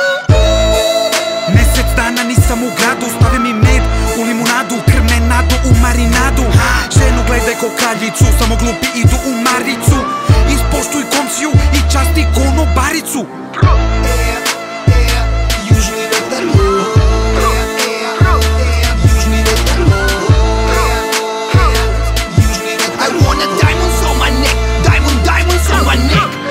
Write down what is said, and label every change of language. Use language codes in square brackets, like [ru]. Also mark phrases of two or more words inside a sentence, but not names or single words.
[sr] Mesec dana nisam u gradu, stave mi med u limunadu, krmenadu u marinadu. Ženu gledaj ko kraljicu, samo glupi idu u maricu. Ispoštuj komšiju i časti konobaricu. [en] Južni vetar diamonds on my neck, diamonds on my neck.